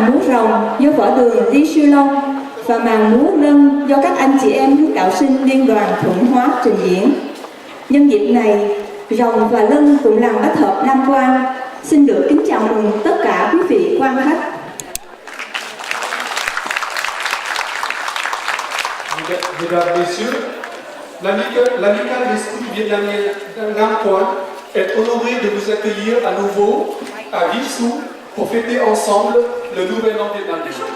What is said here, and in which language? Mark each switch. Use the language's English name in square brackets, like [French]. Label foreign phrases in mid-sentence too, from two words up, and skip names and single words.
[Vietnamese] múa rồng do võ đường Lý Sư Long và màn múa lân do các anh chị em hiếu đạo sinh Liên đoàn Thuận Hóa trình diễn. Nhân dịp này, rồng và lân cũng làm bách hợp Nam Quan. Xin được kính chào mừng tất cả quý vị quan khách. [French] Mesdames, Messieurs, l'amicale des scouts vietnamiens Nam Quan est honoré de vous accueillir à nouveau à Vissou pour fêter ensemble le nouvel an vietnamien.